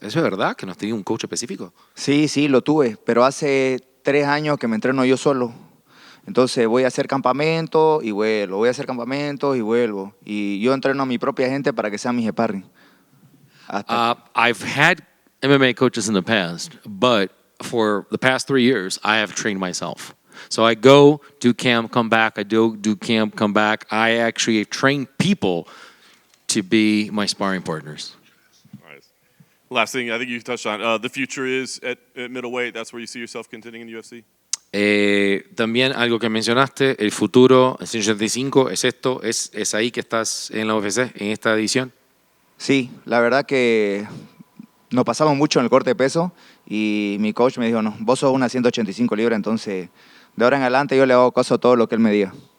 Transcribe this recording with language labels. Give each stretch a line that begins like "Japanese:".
Spanish: ¿Es verdad que no has tenido un coach específico? Sí, lo tuve, pero hace 3 años que me entreno yo solo. Entonces voy a hacer campamento y vuelvo, voy a hacer campamentos y vuelvo. Y yo entreno a mi propia gente para que sean mis sparring.
English: I've had MMA coaches in the past, but for the past 3 years, I have trained myself. So I go, do camp, come back. I do camp, come back. I actually train people to be my sparring partners. All right. Last thing I think you touched on, the future is at middleweight. That's where you see yourself contending in the UFC?
Spanish: También algo que mencionaste, el futuro, el 185, ¿es esto? ¿Es ahí que estás en la UFC, en esta edición? Sí, la verdad que nos pasamos mucho en el corte de peso y mi coach me dijo, no, vos sos una 185 libras, entonces de ahora en adelante yo le hago caso a todo lo que él me diga.